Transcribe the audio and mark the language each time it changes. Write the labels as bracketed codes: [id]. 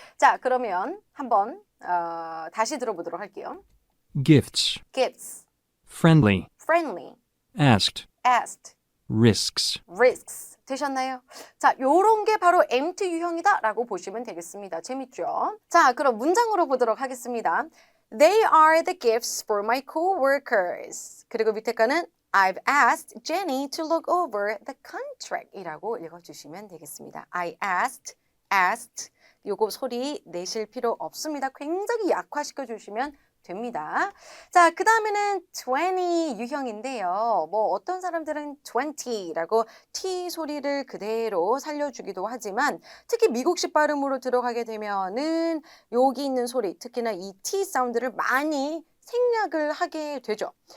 [ko] 자, 그러면 한번 다시 들어보도록 할게요. [en] Gifts. gifts, Friendly. friendly, Asked. asked, Risks. risks [ko] 되셨나요? 자, 요런 게 바로 empty 유형이다 라고 보시면 되겠습니다. 재밌죠? 자, 그럼 문장으로 보도록 하겠습니다. [en] They are the gifts for my coworkers. [ko] 그리고 밑에 거는 [en] I've asked Jenny to look over the contract [ko] 이라고 읽어주시면 되겠습니다. I asked 요거 소리 내실 필요 없습니다. 굉장히 약화시켜 주시면 됩니다. 자, 그 다음에는 20 유형인데요. 뭐 어떤 사람들은 20라고 T 소리를 그대로 살려주기도 하지만 특히 미국식 발음으로 들어가게 되면은 여기 있는 소리, 특히나 이 T 사운드를 많이 생략을 하게 되죠.